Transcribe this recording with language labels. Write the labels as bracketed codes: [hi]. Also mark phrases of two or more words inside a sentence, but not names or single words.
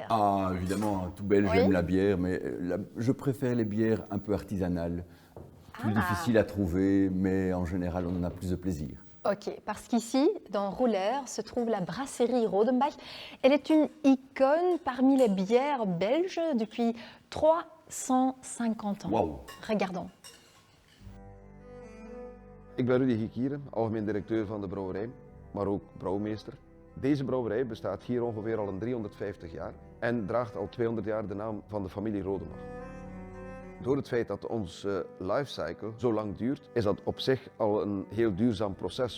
[fr] Ah, évidemment, tout belge, j'aime la bière, mais je préfère les bières un peu artisanales, plus difficiles à trouver, mais en général, on en a plus de plaisir. Ok, parce qu'ici, dans Roulers, se trouve la brasserie Rodenbach. Elle est une icône parmi les bières belges depuis 350 ans. Wow. Regardons. [nl] Ik ben Rudy Gikieren, algemeen directeur van de brouwerij, maar ook brouwmeester. Deze brouwerij bestaat hier ongeveer al 350 jaar en draagt al 200 jaar de naam van de familie Rodenbach. Door het feit dat onze lifecycle zo lang duurt, is dat op zich al een heel duurzaam proces.